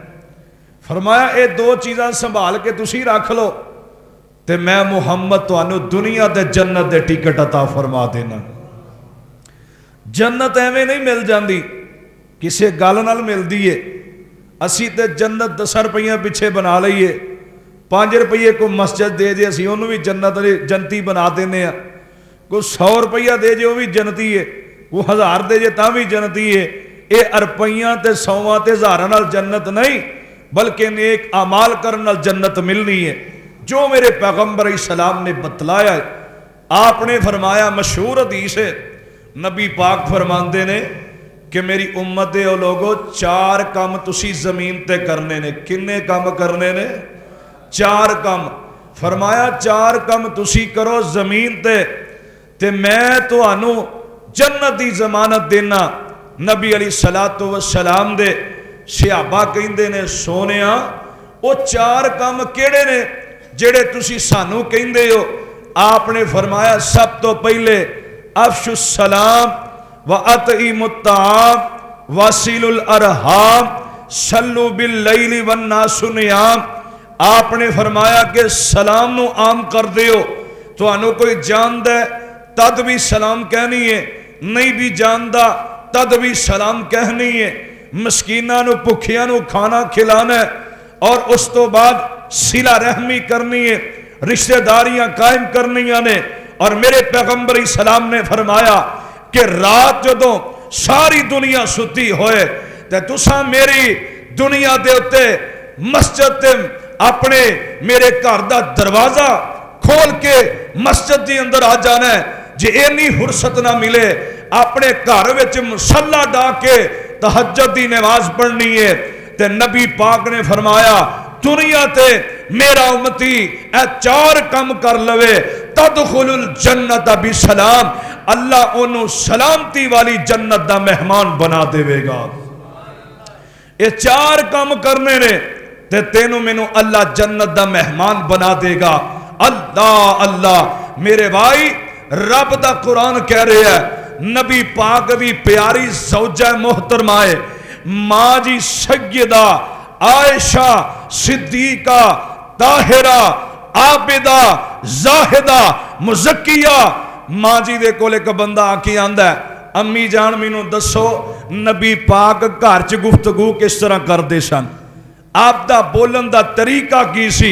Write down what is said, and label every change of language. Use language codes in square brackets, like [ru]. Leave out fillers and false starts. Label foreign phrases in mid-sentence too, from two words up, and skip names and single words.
[pa] فرمایا اے دو چیزاں سنبھال کے تسی رکھ لو تے میں محمد تانوں دنیا تے جنت دے ٹکٹ عطا فرما دینا۔ جنت ایویں نہیں مل جاندی، کسے گل نال ملدی ہے۔ اسی تے جنت 10 روپیہ پیچھے بنا لئیے، 5 روپیے کو مسجد دے اسی انہوں بھی جنتی بنا دینے ہیں، کوئی 100 روپیہ دے وہ بھی جنتی ہے، کوئی 1000 دے تاں بھی جنتی ہے۔ اے روپیاں تے 100 تے 1000 نال جنت نہیں، بلکہ نیک اعمال کرن نال جنت ملنی ہے، جو میرے پیغمبر [ar] علیہ السلام [pa] نے بتلایا ہے۔ آپ نے فرمایا، مشہور حدیث ہے، نبی پاک فرماندے نے کہ میری امت دے او لوگو 4 کام تسی زمین تے کرنے نے۔ کنے کام کرنے نے؟ 4 کام۔ فرمایا 4 کام تسی کرو زمین تے میں تانوں جنت دی ضمانت دینا۔ نبی [ar] علیہ الصلوۃ والسلام [pa] دے صحابہ کہندے نے، سونیا وہ 4 کام کیڑے نے جڑے تسی سانوں کہندے ہو؟ آپ نے فرمایا، سب تو پہلے [ar] افشوا السلام وَأَطْعِمُوا الطَّعَامَ وَصِلُوا الْأَرْحَامَ صَلُّوا بِاللَّيْلِ وَالنَّاسُ نِيَامٌ۔ [pa] آپ نے فرمایا کہ سلام نو عام کر دیو، تو انو کوئی جاندہ ہے تد بھی سلام کہنی ہے، نہیں بھی جاندہ تد بھی سلام کہنی ہے، مسکینہ نو پکھیاں نو کھانا کھلانا ہے، اور اس تو بعد صلہ رحمی کرنی ہے، رشتہ داریاں قائم کرنیاں نے۔ اور میرے پیغمبر [ar] علیہ السلام [pa] نے فرمایا کہ رات جدوں ساری دنیا ستی ہوئے تے تساں میری دنیا دے اتے مسجد تے اپنے میرے گھر دا دروازہ کھول کے مسجد دی اندر آ جانا ہے۔ جے اینی فرصت نہ ملے اپنے گھر وچ مصلی ڈا کے تہجد دی نماز پڑھنی ہے۔ تے نبی پاک نے فرمایا، دنیا تے میرا امتی اے 4 کم کر لوے [ar] تدخل الجنت بسلام، [pa] اللہ انہوں سلامتی والی جنت دا مہمان بنا دے گا۔ یہ 4 کم کرنے نے تے تینوں مینوں اللہ جنت دا مہمان بنا دے گا۔ اللہ اللہ میرے بھائی، رب دا قرآن کہہ رہے ہیں، نبی پاک دی پیاری زوجہ محترمہ ہے، ماں جی سیدہ عائشہ صدیقہ طاہرہ عابدہ زاہدہ مزکیہ، ماں جی دے کول ایک بندہ آکھی آندہ ہے، امی جان مینوں دسو نبی پاک گھر چ گفتگو کس طرح کر دے سن، آپ دا بولن دا طریقہ کی سی؟